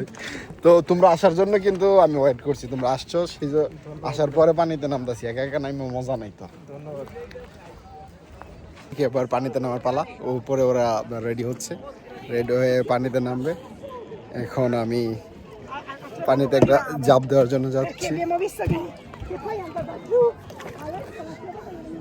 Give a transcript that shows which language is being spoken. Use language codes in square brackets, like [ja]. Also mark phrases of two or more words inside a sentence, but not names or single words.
[bn] তো তোমরা আসার জন্য কিন্তু আমি ওয়েট করছি, তোমরা আসছো, সেই আসার পরে পানিতে নামতেছি। একা একা নামে মজা নাই। তো ধন্যবাদ। এবার পানিতে নামার পালা। উপরে ওরা রেডি হচ্ছে, রেডি হয়ে পানিতে নামবে। এখন আমি পানিতে একটা জাপ দেওয়ার জন্য যাচ্ছি। [it] che poi è andata giù, adesso non so come